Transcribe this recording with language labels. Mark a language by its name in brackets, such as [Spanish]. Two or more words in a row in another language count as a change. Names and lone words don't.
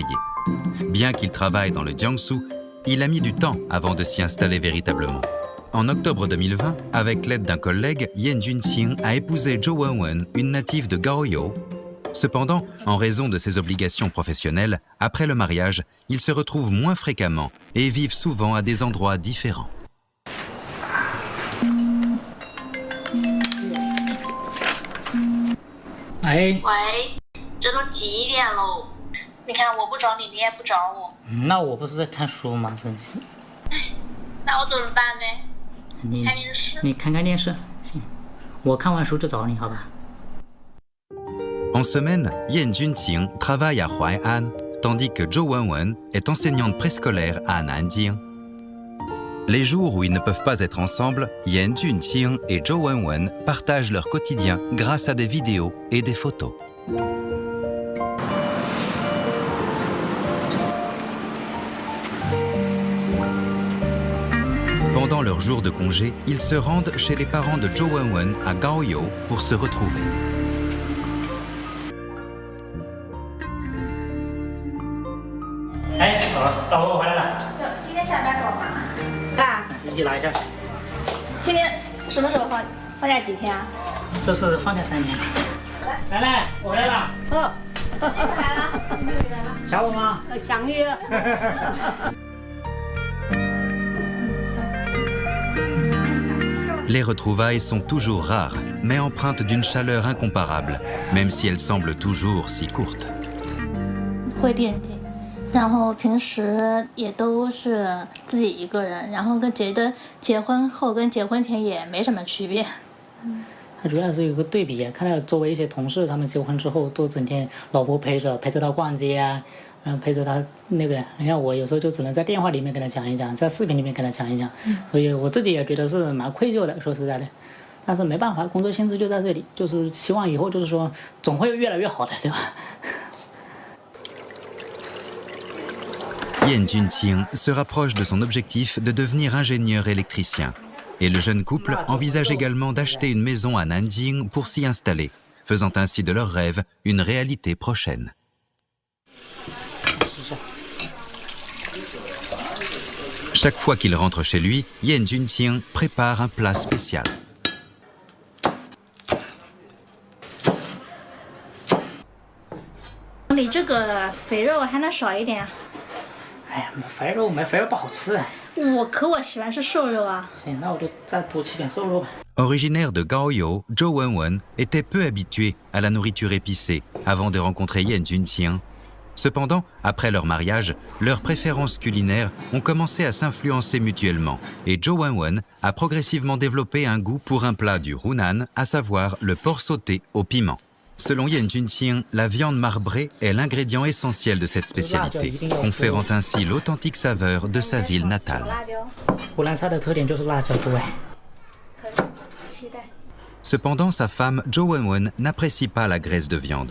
[French] Bien qu'il travaille dans le Jiangsu, il a mis du temps avant de s'y installer véritablement. En octobre 2020, avec l'aide d'un collègue, Yan Junqing a épousé Zhou Wenwen, une native de Gaoyou. Cependant, en raison de ses obligations professionnelles, après le mariage, ils se retrouvent moins fréquemment et vivent souvent à des endroits différents. 哎， [Chinese] 喂，这都几点喽？你看我不找你，你也不找我，那我不是在看书吗？真是。那我怎么办呢？你看电视。你看看电视，行。我看完书就找你，好吧？ [French] En semaine, Yan Junqing travaille à Huai'an, tandis que Zhou Wenwen est enseignante préscolaire à Nanjing. Les jours où ils ne peuvent pas être ensemble, Yan Junqing et Zhou Wenwen partagent leur quotidien grâce à des vidéos et des photos. Pendant leur jour de congé, ils se rendent chez les parents de Zhou Wenwen à Gaoyou pour se retrouver. [Chinese] Eh, 老婆回来了，今天下班早吗？爸，一起来一下。今天什么时候放假几天啊？这是放假3天。奶奶，我回来了。哦，你回来了，你回来了。想我吗？想你。 [French] Les retrouvailles sont toujours rares, mais empreintes d'une chaleur incomparable, même si elles semblent toujours si courtes. [Chinese] 会惦记，然后平时也都是自己一个人，然后觉得结婚后跟结婚前也没什么区别。他主要是有个对比，看到周围一些同事，他们结婚之后都整天老婆陪着他逛街啊，然后陪着他那个，你看我有时候就只能在电话里面跟他讲一讲，在视频里面跟他讲一讲，所以我自己也觉得是蛮愧疚的，说实在的。但是没办法，工作性质就在这里，就是希望以后就是说总会越来越好的，对吧 [French] Yan Junqing se rapproche de son objectif de devenir ingénieur électricien. Et le jeune couple envisage également d'acheter une maison à Nanjing pour s'y installer, faisant ainsi de leur rêve une réalité prochaine. Chaque fois qu'il rentre chez lui, Yan Junqing prépare un plat spécial. [Chinese] 你这个肥肉还能少一点啊？哎呀，没肥肉不好吃。我喜欢吃瘦肉啊。行，那我就再多吃点瘦肉吧。 [French] Originaire de Gaoyou, Zhou Wenwen était peu habitué à la nourriture épicée avant de rencontrer Yan Junqing. Cependant, après leur mariage, leurs préférences culinaires ont commencé à s'influencer mutuellement et Zhou Wenwen a progressivement développé un goût pour un plat du Hunan, à savoir le porc sauté au piment. Selon Yan Junqing, la viande marbrée est l'ingrédient essentiel de cette spécialité, conférant ainsi l'authentique saveur de sa ville natale. [Chinese] 湖南菜的特点就是辣椒多。 [French] Cependant, sa femme, Zhou Wenwen, n'apprécie pas la graisse de viande.